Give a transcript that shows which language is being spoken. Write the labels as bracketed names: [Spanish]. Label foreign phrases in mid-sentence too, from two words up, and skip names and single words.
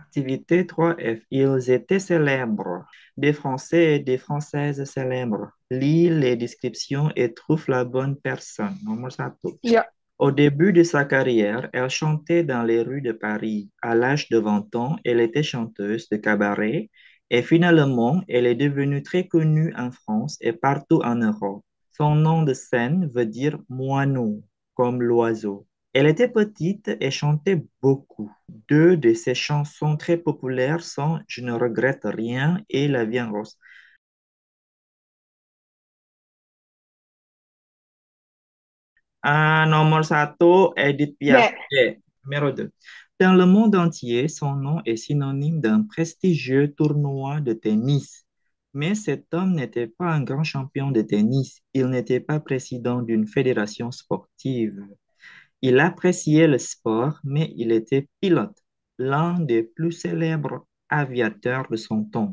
[French] Activité 3F. Ils étaient célèbres. Des Français et des Françaises célèbres. Lis les descriptions et trouve la bonne personne. [Indonesian] Nomor satu. Ya. [French] Au début de sa carrière, elle chantait dans les rues de Paris. À l'âge de 20 ans, elle était chanteuse de cabaret et finalement, elle est devenue très connue en France et partout en Europe. Son nom de scène veut dire moineau, comme l'oiseau. Elle était petite et chantait beaucoup. Deux de ses chansons très populaires sont Je ne regrette rien et La vie en rose. [Indonesian] Nomor satu, [French] Edith Piaf. B. Numéro 2. Dans le monde entier, son nom est synonyme d'un prestigieux tournoi de tennis. Mais cet homme n'était pas un grand champion de tennis. Il n'était pas président d'une fédération sportive. Il appréciait le sport, mais il était pilote, l'un des plus célèbres aviateurs de son temps.